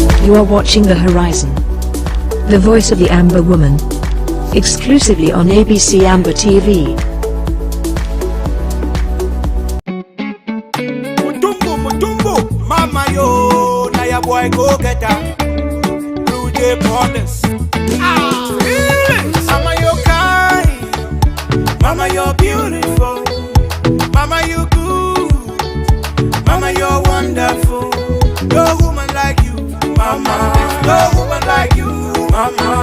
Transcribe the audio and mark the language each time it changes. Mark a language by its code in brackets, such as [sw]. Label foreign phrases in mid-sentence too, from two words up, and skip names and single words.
[en] You are watching The Horizon, the voice of the Amber Woman, exclusively on ABC Amber TV. Mutumbu, mama yo, na ya boy go get her. Blue Jay Borders. Mama you kind, mama you're beautiful, mama you good, mama you're wonderful. No woman like you, mama. No woman like you, mama.